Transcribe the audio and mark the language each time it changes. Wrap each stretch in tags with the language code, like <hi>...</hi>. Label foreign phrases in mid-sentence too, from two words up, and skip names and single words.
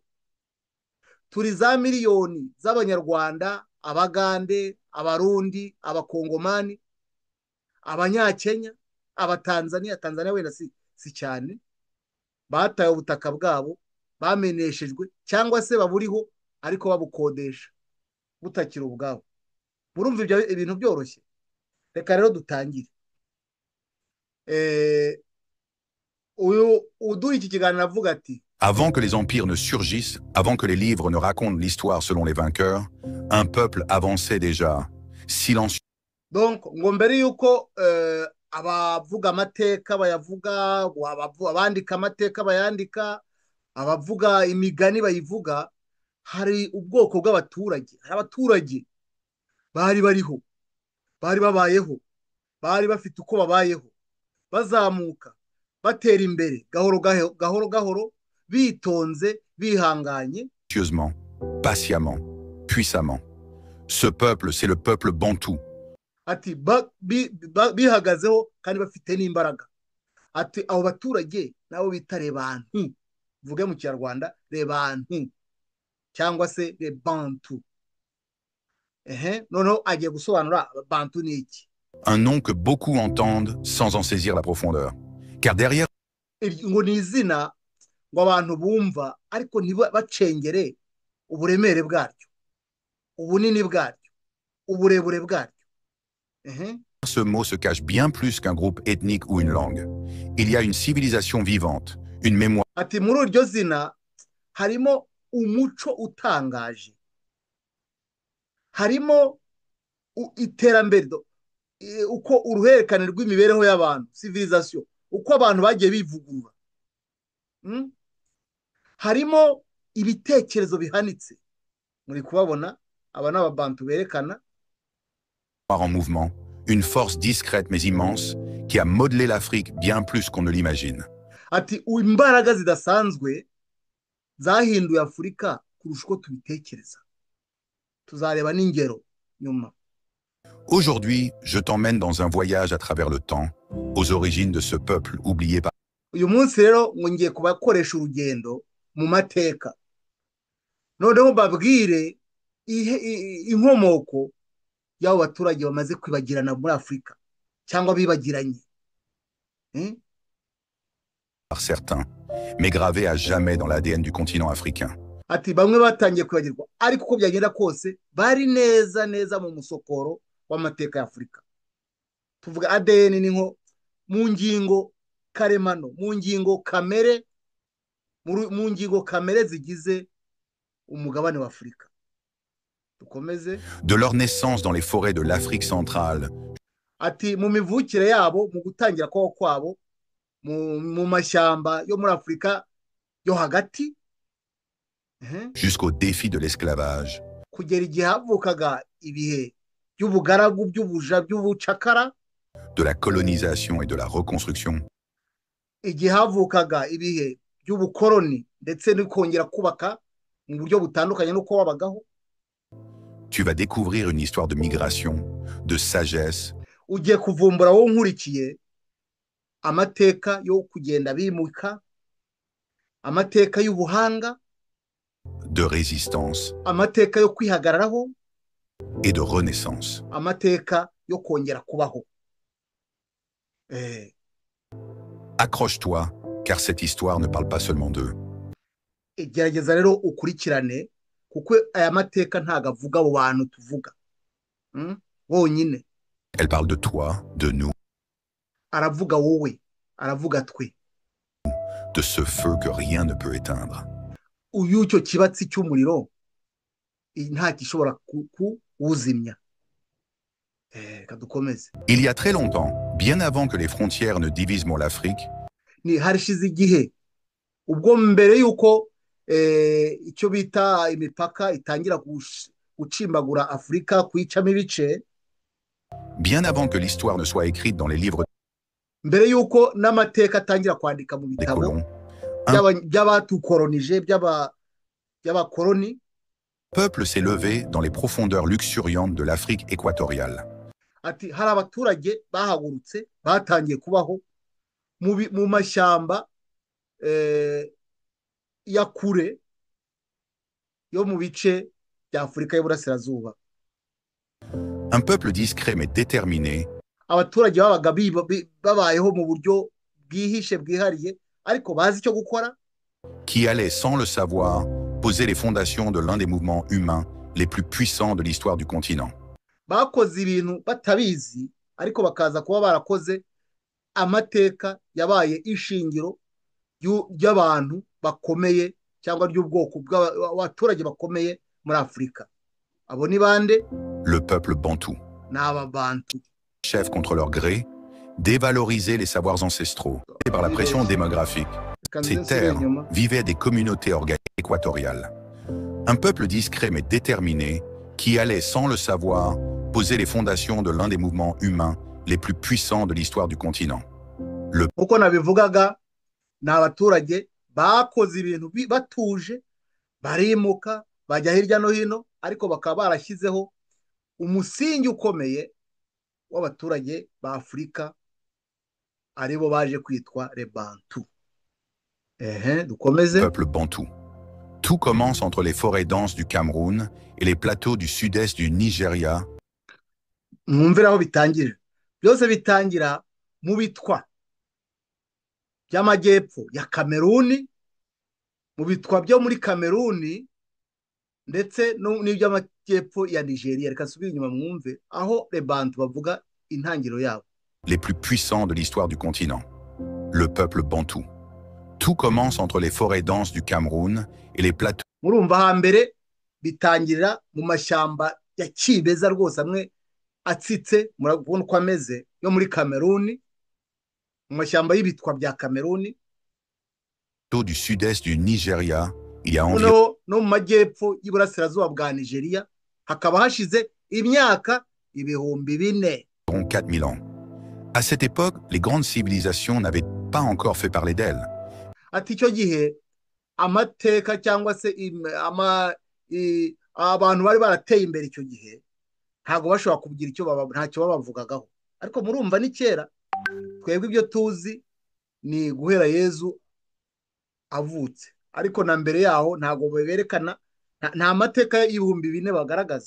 <rw>Turi za miliyoni z'abanyarwanda, abagande, abarundi, abakongomani, abanyakenya, abatanzania, Tanzania wenda si cyane, bataye ubutaka bwabo, bameneshejwe cyangwa se baburiho ariko babukodesha butakiri ubwabo. Murumva ibyo ibintu byoroshye? Reka rero dutangire. Uyu uduha iki kiganiro avuga ati:</rw> <fr>Avant que les empires ne surgissent, avant que les livres ne racontent l'histoire selon les vainqueurs, un peuple avançait déjà, silencieux. Donc,</fr> <rw>ngo mbere yuko abavuga amateka bayavuga, abandika amateka bayandika, abavuga imigani bayivuga, hari ubwoko bw'abaturage. Hari abaturage bari bariho, bari babayeho, bari bafite uko babayeho, bazamuka, batera imbere gahoro gahoro gahoro, bitonze, bihanganye,</rw> <fr>Silencieusement, patiemment, puissamment. Ce peuple, c'est le peuple bantou.</fr> <rw>ati bihagazeho kandi bafite n'imbaraga. Ati abo baturage nabo bita rebantu, vuge mu Kinyarwanda rebantu cyangwa se rebantu. Noneho agiye gusobanura bantu ni iki.</rw> <fr>Un nom que beaucoup entendent sans en saisir la profondeur. Car derrière</fr> <rw>Ngo ni izina ngo abantu bumva ariko ntibacengere uburemere bwaryo, ubunini bwaryo, uburebure bwaryo.</rw> <fr>ce mot se cache bien plus qu'un groupe ethnique ou une langue. Il y a une civilisation vivante, une mémoire.</fr> <rw>Ati muri iryo zina harimo umuco utangaje, harimo iterambere, uko uruhererekane rw'imibereho y'abantu, civilisation, uko abantu bagiye bivugurura. Harimo ibitekerezo bihanitse. Muri kubabona aba ni ababantu berekana</rw> <fr>En mouvement, une force discrète mais immense qui a modelé l'Afrique bien plus qu'on ne l'imagine.</fr> <rw>ati imbaraga zidasanzwe zahinduye Afurika kurusha uko tubitekereza. Tuzareba n'ingero nyuma.</rw> <fr>Aujourd'hui, je t'emmène dans un voyage à travers le temps, aux origines de ce peuple oublié par...</fr> <rw>Uyu munsi rero ngo ngiye kubakoresha urugendo mu mateka, noneho babwire inkomoko y'abo baturage bamaze kwibagirana muri Afurika cyangwa bibagiranye</rw> <fr>par certains, mais gravé à jamais dans l'ADN du continent africain.</fr> <rw>Ati bamwe batangiye kwibagirwa ariko uko byagenda kose bari neza neza mu musokoro w'amateka ya Afurika. Tuvuga ADN ni nko mu ngingo karemano, mu ngingo kamere, mu ngingo kamere zigize umugabane wa Afurika. Dukomeze.</rw> <fr>De leur naissance dans les forêts de l'Afrique centrale.</fr> <rw>Ati mu mivukire yabo, mu gutangira kwabo mu mashyamba yo muri Afurika yo hagati,</rw> <fr>jusqu'au défi de l'esclavage.</fr> <rw>Kugera igihe havukaga ibihe by'ubugaragu, by'ubuja, by'ubucakara,</rw> <fr>de la colonisation et de la reconstruction.</fr> <rw>Igihe havukaga ibihe by'ubukoloni ndetse no kongera kubaka mu buryo butandukanye n'uko wabagaho.</rw> <fr>Tu vas découvrir une histoire de migration, de sagesse.</fr> <rw>Ugiye kuvumbura wowe nkurikiye amateka yo kugenda bimuka, amateka y'ubuhanga,</rw> <fr>de résistance,</fr> <rw>amateka yo kwihagararaho,</rw> <fr>et de renaissance.</fr> <rw>Amateka yo kongera kubaho.</rw> <fr>Accroche-toi, car cette histoire ne parle pas seulement d'eux.</fr> <rw>Gerageza rero ukurikirane kuko aya mateka ntago avuga abo bantu tuvuga bonyine.</rw> <fr>Elle parle de toi, de nous.</fr> <rw>Aravuga wowe, aravuga twe.</rw> <fr>de ce feu que rien ne peut éteindre.</fr> <rw>uyu icyo kibatsi cy'umuriro nta gishobora kuwuzimya. Kadukomeze.</rw> <fr>Il y a très longtemps, bien avant que les frontières ne divisent l'Afrique,</fr> <rw>harishize igihe ubwo mbere y'uko icyo bita imipaka itangira gucimbagura Afurika, kuyicamo ibice,</rw> <fr>bien avant que l'histoire ne soit écrite dans les livres</fr> <rw>mbere y'uko n'amateka atangira kwandika mu</rw> <fr>des</fr> <rw>bitabo</rw> <fr>colons,</fr> <rw>by'abatukoronije, by'abakoloni,</rw> <fr>peuple s'est levé dans les profondeurs luxuriantes de l'Afrique équatoriale.</fr> <rw>ati hari abaturage bahagurutse batangiye kubaho mu mashyamba ya kure yo mu bice bya Afurika y'Uburasirazuba.</rw> <fr>Un peuple discret mais déterminé</fr> <rw>abaturage babaga babayeho mu buryo bwihishe bwihariye, ariko bazi icyo gukora,</rw> <fr>qui allait sans le savoir poser les fondations de l'un des mouvements humains les plus puissants de l'histoire du continent.</fr> <rw>bakoze ibintu batabizi, ariko bakaza kuba barakoze amateka yabaye ishingiro ry'abantu bakomeye cyangwa ry'ubwoko bw'abaturage bakomeye muri Afurika. Abo ni bande?</rw> <fr>Le peuple bantou.</fr> <rw>Ni Ababantu.</rw> <fr>Chefs contre leur gré, dévaloriser les savoirs ancestraux. Et par la pression démographique, ces terres vivaient des communautés organiques équatoriales. Un peuple discret mais déterminé qui allait sans le savoir poser les fondations de l'un des mouvements humains les plus puissants de l'histoire du continent.</fr> <rw>Uko nabivugaga, ni abaturage bakoze ibintu batuje, barimuka bajya hirya no hino, ariko bakaba barashyizeho umusingi ukomeye w'abaturage ba Afurika, aribo baje kwitwa</rw> <fr>les Bantu.</fr> <rw>Dukomeze.</rw> <fr>Peuple bantou. Tout commence entre les forêts denses du Cameroun et les plateaux du sud-est du Nigeria.</fr> <rw>Mwumvire aho bitangirira. Byose bitangira mu bitwa by'amajyepfo ya Kameruni, mu bitwa byo muri Kameruni ndetse n'iby'amajyepfo ya Nigeria. Reka subire inyuma mwumve aho</rw> <fr>les Bantu</fr> <rw>bavuga intangiro yabo.</rw> <fr>Les plus puissants de l'histoire du continent. Le peuple bantou. Tout commence entre les forêts denses du Cameroun et les plateaux.</fr> <rw>Murumva hambere bitangirira mu mashyamba ya kibeza rwose, amwe atsitse, murabona uko ameze, yo muri Kameruni, mu mashyamba y'ibitwa bya Kameruni.</rw> <fr>Du sud-est du Nigeria, il y a environ</fr> <rw>no mu majyepfo y'Iburasirazuba bwa Nigeria hakaba hashize imyaka ibihumbi</rw> <fr>4000 ans. À cette époque, les grandes civilisations n'avaient pas encore fait parler d'elles.</fr> <rw>Ati icyo gihe amateka cyangwa se abantu bari barateye imbere icyo gihe ntabwo bashobora kugira ntacyo babavugagaho, ariko murumva ni kera. Twebwe ibyo tuzi ni guhera Yezu avutse, ariko na mbere yaho ntabwo berekana, nta mateka y'ibihumbi 4 bagaragaza.</rw>